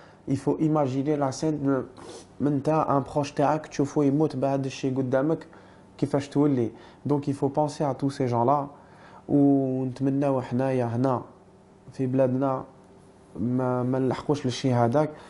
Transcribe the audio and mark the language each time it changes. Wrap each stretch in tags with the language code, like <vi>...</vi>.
<fr>Il faut imaginer la scène</fr> <ar>من تاع</ar> <fr>un proche</fr> <ar>تاعك تشوفه يموت بهذا الشيء قدامك، كيفاش تولي.</ar> <fr>donc il faut penser à tous ces gens là.</fr> <ar>ونتمناو حنايا هنا في بلادنا ما نلحقوش للشيء هذاك.</ar>